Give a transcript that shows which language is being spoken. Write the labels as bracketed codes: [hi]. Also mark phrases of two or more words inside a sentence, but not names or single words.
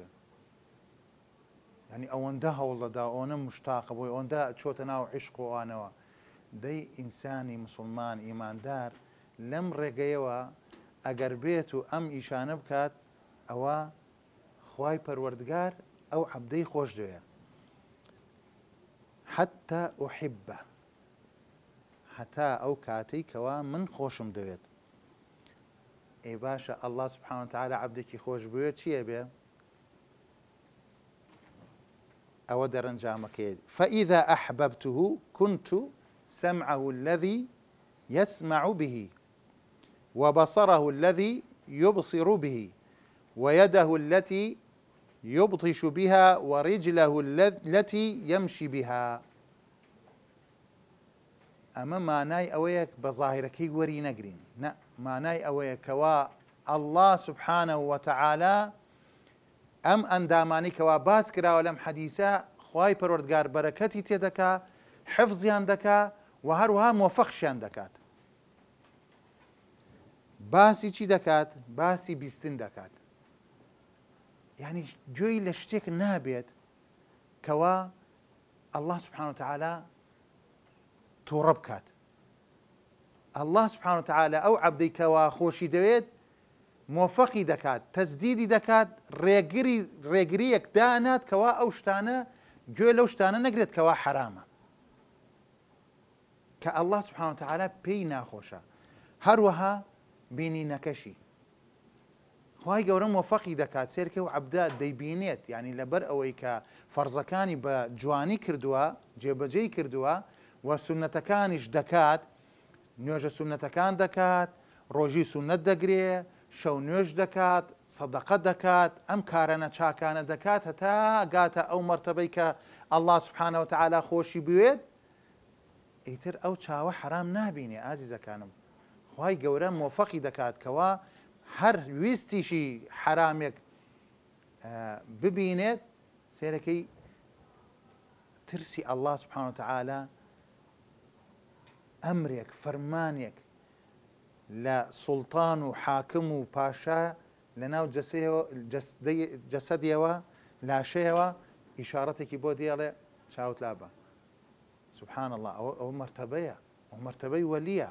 [ckb] یعنی ئەوەندە هەوڵ دەدا، ئەوەندە مشتاقە بۆی، ئەوەندە چۆتە ناو عیشق و ئەوانەوە. دەی ئینسانی موسڵمان ئیماندار لەم ڕێگەیەوە ئەگەر بێت و ئەم ئیشانە بکات، ئەوە خوای پەروەردگار ئەو عەبدەی خۆش دەوێت. [ar] حتى أحبه، [ckb] هەتا ئەو کاتەی کەوا من خۆشم دەوێت. ئەی باشە ئەڵڵا [ar] سوبحانەوە وتەعالە [ckb] عەبدێکی خۆش بوێت چییە بێ؟ ئەوە دەرەنجامەکەیە. [ar] فإذا أحببته كنت سمعه الذي يسمع به وبصره الذي يبصر به ويده التي يبطش بها ورجله التي يمشي بها. [ckb] ئەمە مانای ئەوەیەک بە ظاهیرەکەی وەری نەگرین، نە، مانای ئەوەیە کەوا ئەڵڵا [ar] سوبحانەهو وتەعالە [ckb] ئەم ئەندامانی کەوا باس کراوە لەم حەدیسە خوای پەروەردگار بەرەکەتی تێدەکا، حفزیان دەکا و هەروەها مۆفەقشیان دەکات. باسی چی دەکات؟ باسی بیستن دەکات. یعنی گوێی لە شتێک نابێت کەوا [ar] الله سبحانه وتعالى [ckb] تووڕە بکات. [ar] الله سبحانه وتعالى [ckb] ئەو عەبدەی کەوا خۆشی دەوێت مۆفەقی دەکات، تەسدیدی دەکات، ڕێگریەک دانات کەوا ئەو شتانە گوێ لەو شتانە نەگرێت کەوا حرامە، کە [ar] الله سبحانه وتعالى [ckb] پێی ناخۆشە. هەروەها بینینەکەشی خوای گەورە مۆفەقی دەکات سێرکە و عەبدە دەیبینێت، یعنی لەبەر ئەوەی کە فەرزەکانی بە جوانی کردووە، جێبەجێی کردووە و سونەتەکانیش دەکات، نوێژە سونەتەکان دەکات، ڕۆژی سونەت دەگرێ، شەو نوێژ دەکات، سەدەقە دەکات، ئەم کارانە چاکانە دەکات هەتا گاتە ئەو مەرتەبەی کە [ar] الله سبحانه وتعالى [ckb] خۆشی بوێت، ئیتر ئەو چاوە حرام نابینێ. ئازیزەکانم، خوای گەورە مۆفەقی دەکات کەوا هەر ویستیشی حرامێک ببینێت سێرەکەی ترسی [ar] الله سبحانه وتعالى [ckb] ئەمرێک فەرمانێک لە سوڵتان و حاکم و پاشا لەناو جەسەدیەوە لاشەیەوە ئیشارەتێکی بۆ دێڵێ چاوت لابە. [ar] سبحان الله، [ckb] ئەو مەرتەبەیە، ئەو مەرتەبەی وەلیە.